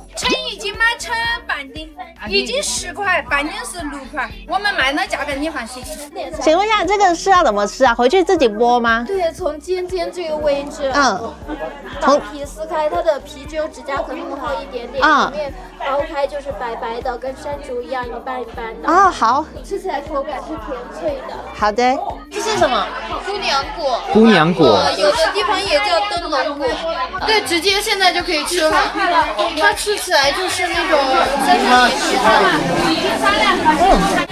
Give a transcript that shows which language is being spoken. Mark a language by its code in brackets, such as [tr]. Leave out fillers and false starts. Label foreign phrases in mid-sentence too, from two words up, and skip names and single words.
[zh] 橙已經賣成板丁，已經10塊，板丁是6塊，我們賣的價格你放心。請問一下，這個是要怎麼吃啊？回去自己剝嗎？對，從尖尖這個位置，把皮撕開，它的皮只有指甲可能厚一點點，裡面剝開就是白白的，跟山竹一樣一半一半的。哦，好，吃起來口感是甜脆的。好的，這是什麼？姑娘果。姑娘果，有的地方也叫燈籠果。對，直接現在就可以吃了。它吃起來就是那種真的甜甜的。